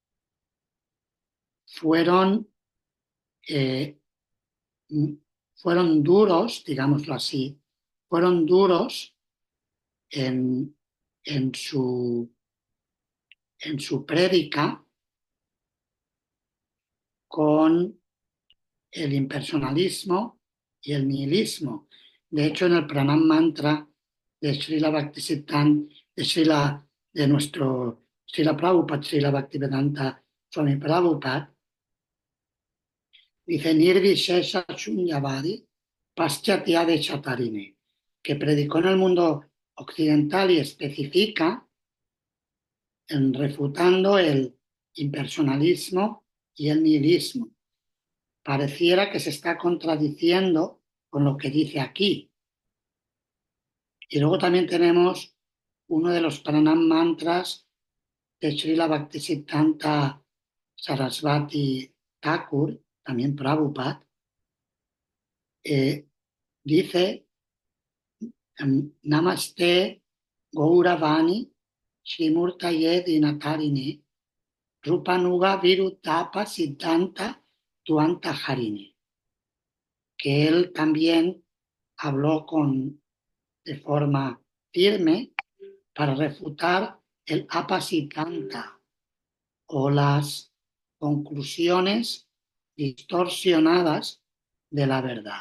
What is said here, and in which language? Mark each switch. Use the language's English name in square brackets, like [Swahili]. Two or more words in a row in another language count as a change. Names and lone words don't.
[Spanish] fueron duros, digámoslo así, fueron duros en su prédica con el impersonalismo y el nihilismo. De hecho, en el Pranam Mantra de Srila Bhaktisiddhanta, de nuestro Srila Prabhupada, Srila Bhaktivedanta Swami Prabhupada, dice [Sanskrit] Nirvishesha Shunyavadi Paschatya Chatarine, [Spanish] que predicó en el mundo occidental y especifica en refutando el impersonalismo y el nihilismo. Pareciera que se está contradiciendo con lo que dice aquí. Y luego también tenemos uno de los pranam mantras de Srila Bhaktisiddhanta Sarasvati Thakur, también Prabhupada, [Sanskrit] dice Namaste Gauravani Shrimurtaye Dinatarine Rupanuga Virutapa Siddhanta Tuanta Harini, [Spanish] que él también habló de forma firme para refutar el apasiddhanta o las conclusiones distorsionadas de la verdad.